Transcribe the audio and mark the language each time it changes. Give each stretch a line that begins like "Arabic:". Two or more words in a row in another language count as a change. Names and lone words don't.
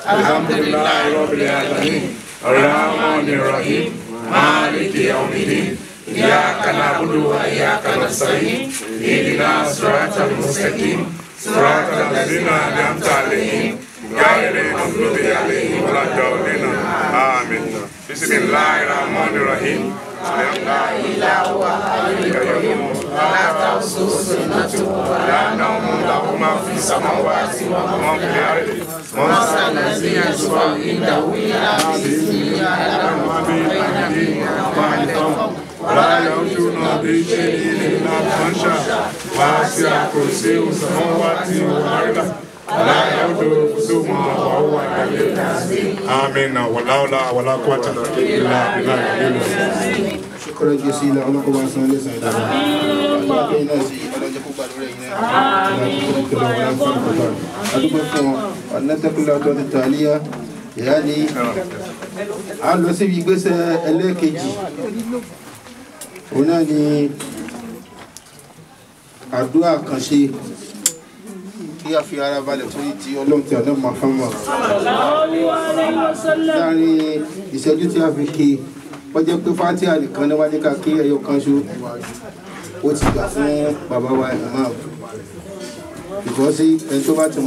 Arabic: الحمد لله رب العالمين الرحمن الرحيم مالك يوم الدين إياك نعبد وإياك نستعين اهدنا الصراط المستقيم صراط الذين أنعمت عليهم غير المغضوب عليهم ولا الضالين آمين بسم الله الرحمن الرحيم لا إله إلا هو لا تأخذه سنة و لا نوم له ما في السماوات وما في الأرض من ذا الذي يشفع عنده إلا بإذنه يعلم ما بين أيديهم وما خلفهم ولا يؤتون بشيء إلا بما شاء وسع كرسيه السماوات والأرض ولا يؤوده حفظهما وهو العلي العظيم آمين ولا حول ولا قوة إلا بالله العلي العظيم شكرا جزيلا لكم وسهلا وسهلا يعني على سبيل بس
Yoruba: ẹlẹ́kejì òun náà ni àdúrà kan ṣe kí a fi ara balẹ̀ torí ti ọlọ́run tí ọlọ́run máa fún wa láàrin ìṣẹ́jú tí a fi ké wọ́n jẹ́ pé fátíà nìkan ní wájú ká kí ẹyọ kan ṣo ó ti gbà fún bàbá wa imam ìfọ́sí ẹni tó bá ti